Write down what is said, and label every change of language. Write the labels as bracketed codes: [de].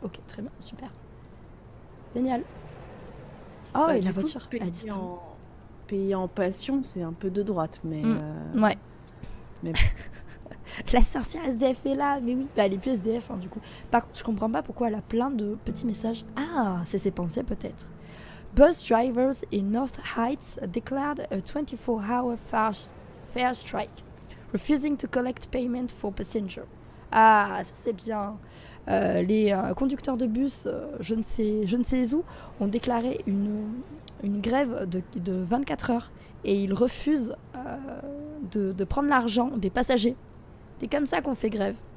[fr] Ok, très bien, super. Génial. Oh, Bah, et la du coup, voiture a disparu. Payer en passion, c'est un peu de droite, mais... Ouais. mais La sorcière SDF est là, mais oui. Bah, elle est plus SDF, hein, du coup. Par contre, je comprends pas pourquoi elle a plein de petits messages. Ah, c'est ses pensées, peut-être. [en] Bus drivers in North Heights declared a 24-hour fare strike, refusing to collect payment for passengers. [fr] Ah, ça c'est bien. Les conducteurs de bus, je ne sais où, ont déclaré une grève de 24 heures et ils refusent de prendre l'argent des passagers. C'est comme ça qu'on fait grève.